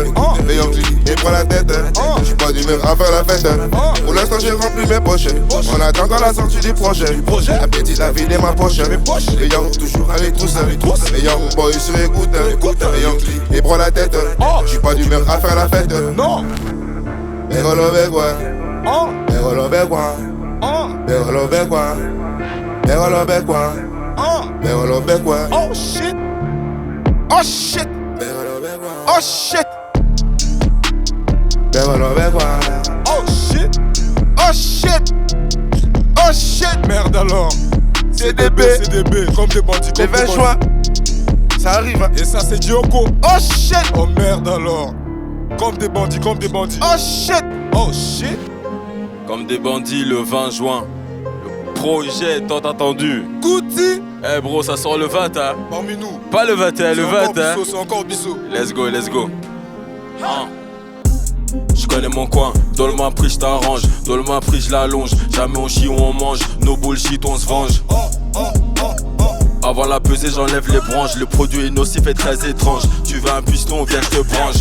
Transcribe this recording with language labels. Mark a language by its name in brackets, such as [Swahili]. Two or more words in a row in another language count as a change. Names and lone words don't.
[French] Les young et prend la tête. J'suis pas d'humeur à faire la fête. Pour l'instant j'ai rempli mes poches. En attendant la sortie du projet. La petite a vidé ma poche. Les young toujours à mes trousses. Les [English] young boys [French] sur écouteur. Les young et prend la tête. J'suis pas d'humeur à faire la fête. Non. Begolo begwa. Begolo begwa. Begolo begwa. Begolo begwa. Begolo begwa. [English] Oh shit. Oh shit. Begolo begwa. Oh shit. Begolo begwa. Oh shit. Oh shit. Oh shit. [French] Merde alors. CDB. CDB. Comme des bandits. Les 20 juin. Ça arrive. Et ça c'est Dioko. [English] Oh shit. [French] Oh merde alors. Comme des bandits, comme des bandits. [English] Oh shit. Oh shit. [French] Comme des bandits le 20 juin. Le projet tant attendu. Goutti. Eh bro, ça sort le 20 hein. Parmi nous. Pas le 21, le 20 hein. C'est encore Bissot. [English] Let's go, let's go. [French] Je connais mon coin, donne-moi un prix, je t'arrange. Donne-moi un prix, je l'allonge. Jamais on chie ou on mange. [English] No bullshit, [French] on se venge. Avant la pesée, j'enlève les branches. Le produit est nocif et très étrange. Tu veux un piston, viens, je te branche.